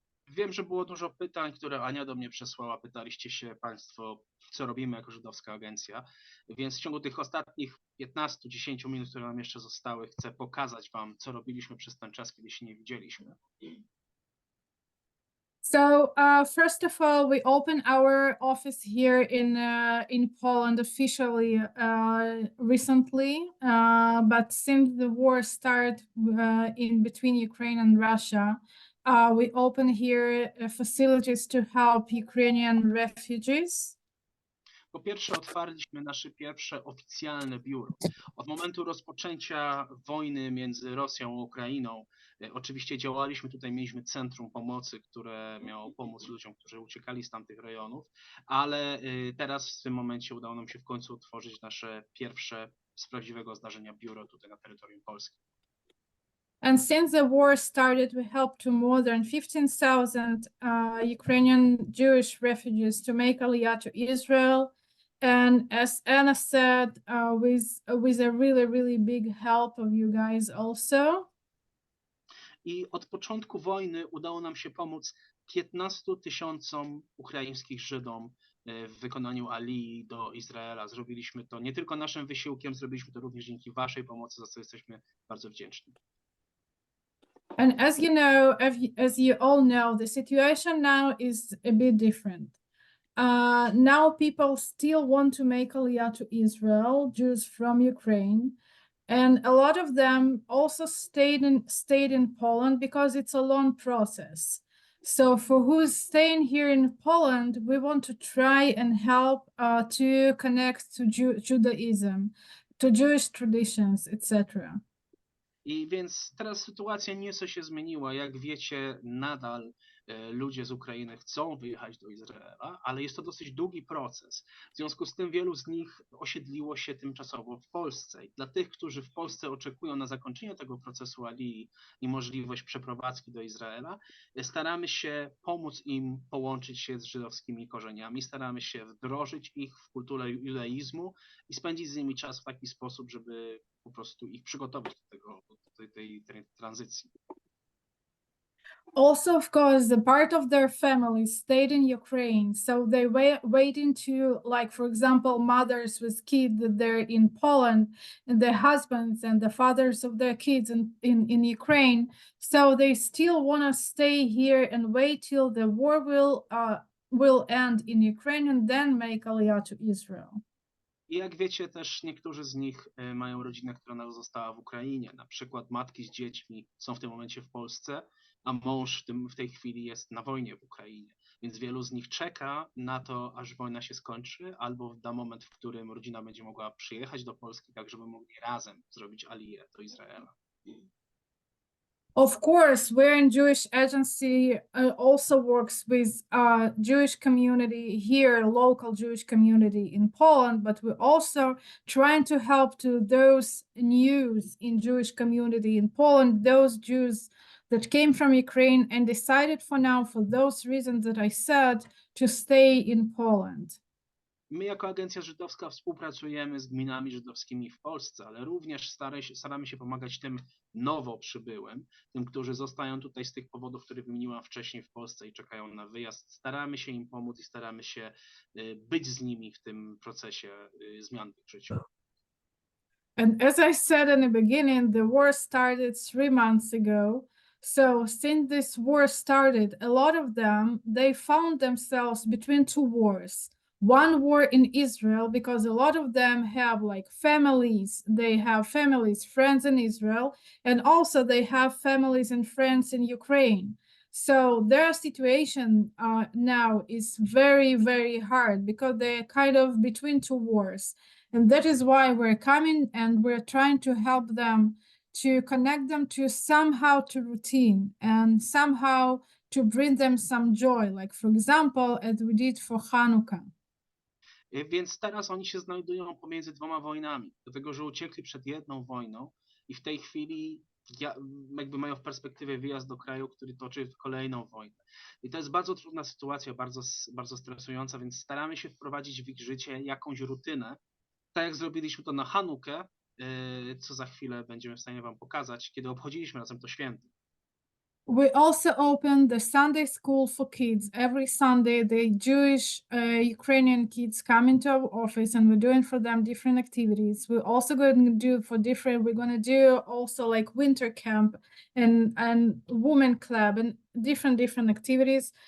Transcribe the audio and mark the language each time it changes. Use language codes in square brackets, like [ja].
[pl] Wiem, że było dużo pytań, które Ania do mnie przesłała. Pytaliście się Państwo, co robimy jako żydowska agencja. Więc w ciągu tych ostatnich 15-10 minut, które nam jeszcze zostały, chcę pokazać Wam, co robiliśmy przez ten czas, kiedy się nie widzieliśmy. [en] So first of all, we opened our office here in Poland officially recently, but since the war started in between Ukraine and Russia, we opened here facilities to help Ukrainian refugees. [pl] Po pierwsze, otwarliśmy nasze pierwsze oficjalne biuro. Od momentu rozpoczęcia wojny między Rosją a Ukrainą, oczywiście działaliśmy tutaj, mieliśmy centrum pomocy, które miało pomóc ludziom, którzy uciekali z tamtych rejonów, ale teraz w tym momencie udało nam się w końcu otworzyć nasze pierwsze z prawdziwego zdarzenia biuro tutaj na terytorium Polski. [en] And since the war started, we helped to more than 15,000 Ukrainian Jewish refugees to make Aliyah to Israel. And as Anna said, with a really big help of you guys also. [pl] I od początku wojny udało nam się pomóc 15 000 ukraińskich Żydom w wykonaniu alii do Izraela. Zrobiliśmy to nie tylko naszym wysiłkiem, zrobiliśmy to również dzięki Waszej pomocy, za co jesteśmy bardzo wdzięczni. [en] And as you know, as you all know, the situation now is a bit different. Now people still want to make Aliyah to Israel, Jews from Ukraine. And a lot of them also stayed in Poland because it's a long process. So for who's staying here in Poland, we want to try and help to connect to Judaism, to Jewish traditions, etc. [pl] I więc teraz sytuacja nieco się zmieniła. Jak wiecie, nadal ludzie z Ukrainy chcą wyjechać do Izraela, ale jest to dosyć długi proces. W związku z tym wielu z nich osiedliło się tymczasowo w Polsce. I dla tych, którzy w Polsce oczekują na zakończenie tego procesu Alii i możliwość przeprowadzki do Izraela, staramy się pomóc im połączyć się z żydowskimi korzeniami, staramy się wdrożyć ich w kulturę judaizmu i spędzić z nimi czas w taki sposób, żeby po prostu ich przygotować do tej tranzycji. [en] Also, of course, the part of their family stayed in Ukraine, so they waiting to, like, for example, mothers with kids that they're in Poland, and the husbands and the fathers of their kids in Ukraine. So they still want to stay here and wait till the war will end in Ukraine and then make Aliyah to Israel. [pl] I jak wiecie, też niektórzy z nich mają rodzinę, która została w Ukrainie. Na przykład matki z dziećmi są w tym momencie w Polsce, a mąż w tej chwili jest na wojnie w Ukrainie. Więc wielu z nich czeka na to, aż wojna się skończy, albo na moment, w którym rodzina będzie mogła przyjechać do Polski, tak żeby mogli razem zrobić Aliję do Izraela. [en] Of course, we're in Jewish Agency also works with Jewish community here, local Jewish community in Poland, but we're also trying to help to those news in Jewish community in Poland, those Jews that came from Ukraine and decided for now, for those reasons that I said, to stay in Poland. [pl] My jako Agencja Żydowska współpracujemy z gminami żydowskimi w Polsce, ale również staramy się pomagać tym nowo przybyłym, tym, którzy zostają tutaj z tych powodów, które wymieniłam wcześniej w Polsce i czekają na wyjazd. Staramy się im pomóc i staramy się być z nimi w tym procesie zmian w ich życiu. [en] And as I said in the beginning, the war started 3 months ago. So since this war started, a lot of them, they found themselves between two wars. One war in Israel, because a lot of them have like families, they have families, friends in Israel, and also they have families and friends in Ukraine. So their situation now is very, very hard because they're kind of between two wars. And that is why we're coming and we're trying to help them, to connect them to somehow to routine and somehow to bring them some joy, like for example, as we did for Hanukkah. [pl] Więc teraz oni się znajdują pomiędzy dwoma wojnami, dlatego że uciekli przed jedną wojną i w tej chwili jakby mają w perspektywie wyjazd do kraju, który toczy kolejną wojnę. I to jest bardzo trudna sytuacja, bardzo stresująca, więc staramy się wprowadzić w ich życie jakąś rutynę, tak jak zrobiliśmy to na Hanukę, co za chwilę będziemy w stanie wam pokazać, kiedy obchodziliśmy razem to święto. [en] We also opened the Sunday school for kids. Every Sunday, the Jewish Ukrainian kids come into our office and we're doing for them different activities. We're also going to do we're going to do also like winter camp and women club and different activities.